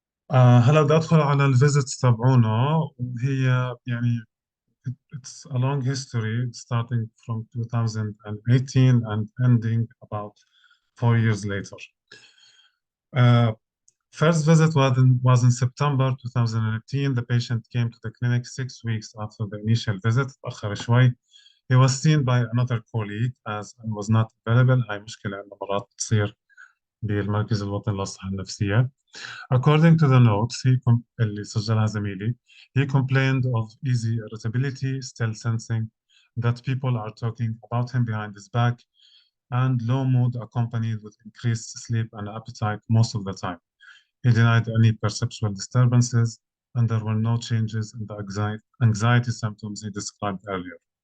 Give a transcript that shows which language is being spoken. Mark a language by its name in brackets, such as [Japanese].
[Arabic] هلا بدي أدخل على الفيزيتس تبعونا، وهي يعني [English] it's a long history starting from 2018 and ending about 4 years later. First visit was in September 2018. The patient came to the clinic 6 weeks after the initial visit. [Arabic] تأخر شوي. [English] He was seen by another colleague as I was not available. [Arabic] هاي مشكلة عندنا مرات تصير بالمركز الوطني للصحة النفسية. [English] According to the notes [Arabic] اللي سجلها زميلي, [English] he complained of easy irritability, still sensing that people are talking about him behind his back, and low mood accompanied with increased sleep and appetite most of the time. He denied any perceptual disturbances, and there were no changes in the anxiety symptoms he described earlier.